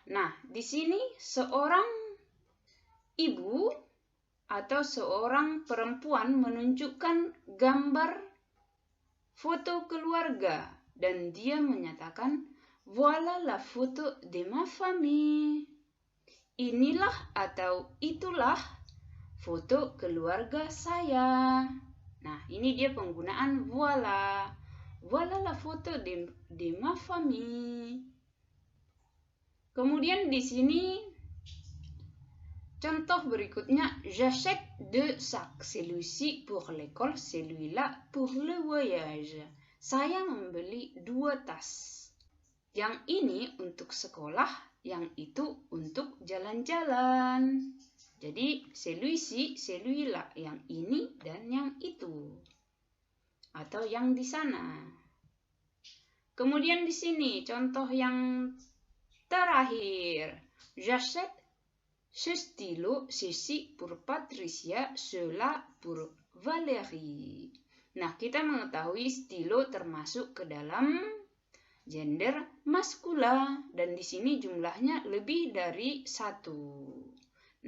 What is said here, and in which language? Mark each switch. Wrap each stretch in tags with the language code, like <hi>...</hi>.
<id>Nah, di sini seorang ibu atau seorang perempuan menunjukkan gambar foto keluarga dan dia menyatakan,</id> <fr>"Voilà la photo de ma famille."</fr> <id>Inilah atau itulah foto keluarga saya. Nah, ini dia penggunaan voilà.</id> <fr>Voilà la photo de ma famille.</fr> <id>Kemudian di sini contoh berikutnya,</id> <fr>j'achète 2 sacs, celui-ci pour l'école, celui-là pour le voyage.</fr> <id>Saya membeli 2 tas. Yang ini untuk sekolah, yang itu untuk jalan-jalan. Jadi,</id> <fr>celui-ci, celui-là,</fr> <id>yang ini dan yang itu. Atau yang di sana. Kemudian di sini contoh yang terakhir.</id> <fr>J'achète ce stylo, ceci pour Patricia, cela pour Valérie.</fr> <id>Nah, kita mengetahui stilo termasuk ke dalam gender maskula dan di sini jumlahnya lebih dari 1.</id>